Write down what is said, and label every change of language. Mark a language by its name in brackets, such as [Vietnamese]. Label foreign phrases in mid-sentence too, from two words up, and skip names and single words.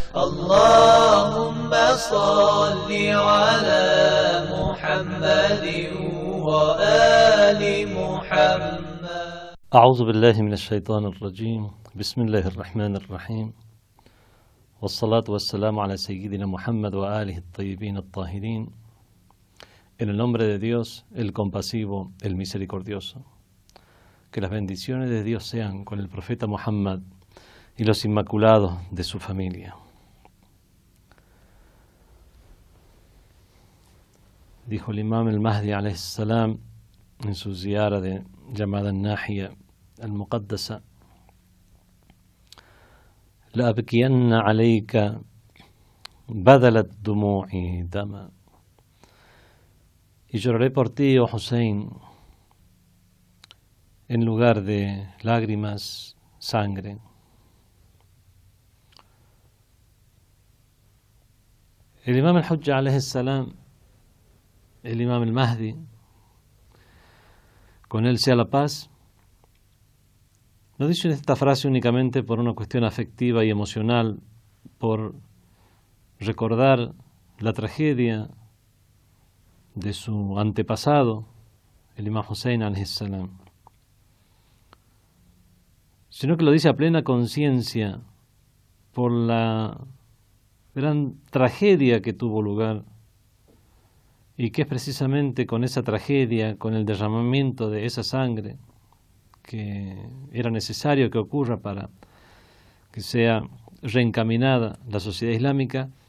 [Arabic] اللهم صل على محمد وآل محمد. أعوذ بالله من الشيطان الرجيم. بسم الله الرحمن الرحيم. والصلاة والسلام على سيدنا Muhammad وآله الطيبين الطاهرين. [Spanish] En el nombre de Dios, el compasivo, el misericordioso. Que las bendiciones de Dios sean con el profeta Muhammad y los inmaculados de su familia. Dijo el imam al-Mahdi [Arabic] عليه السلام [Spanish] en su ziyara llamada Nahiya al-Muqaddasa: [Arabic] لأبكين عليك بدلت دموعي دما. [Spanish] Y lloraré por ti, oh Hussein, en lugar de lágrimas, sangre. El imam al-Hujja [Arabic] عليه السلام, [Spanish] el imam al-Mahdi, con él sea la paz, no dice esta frase únicamente por una cuestión afectiva y emocional, por recordar la tragedia de su antepasado, el imam Hussein [Arabic] عليه السلام, [Spanish] sino que lo dice a plena conciencia por la gran tragedia que tuvo lugar, y que es precisamente con esa tragedia, con el derramamiento de esa sangre que era necesario que ocurra para que sea reencaminada la sociedad islámica,